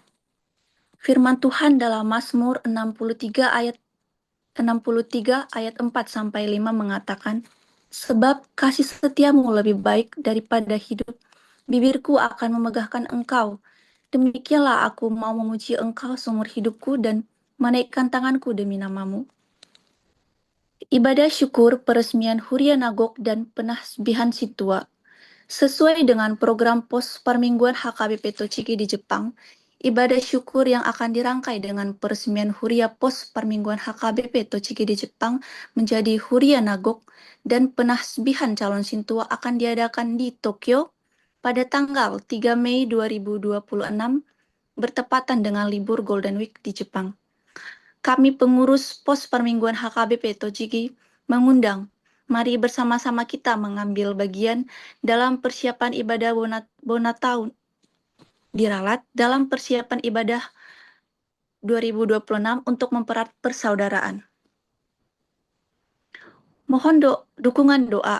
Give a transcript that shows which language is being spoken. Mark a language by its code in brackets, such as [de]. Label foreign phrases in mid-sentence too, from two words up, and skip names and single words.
[id] Firman Tuhan dalam Mazmur 63 ayat 4-5 mengatakan, sebab kasih setiamu lebih baik daripada hidup, bibirku akan memegahkan engkau. Demikianlah aku mau memuji engkau seumur hidupku dan menaikkan tanganku demi namamu. Ibadah syukur peresmian Huria Nagok dan penasbihan Situa. Sesuai dengan program pos permingguan HKBP Tochigi di Jepang, ibadah syukur yang akan dirangkai dengan peresmian Huria pos permingguan HKBP Tochigi di Jepang menjadi Huria Nagok dan penasbihan calon Shintua akan diadakan di Tokyo pada tanggal 3 Mei 2026 bertepatan dengan libur Golden Week di Jepang. Kami pengurus pos permingguan HKBP Tochigi mengundang, mari bersama-sama kita mengambil bagian dalam persiapan ibadah Bona tahun diralat dalam persiapan ibadah 2026 untuk mempererat persaudaraan. Mohon dukungan doa.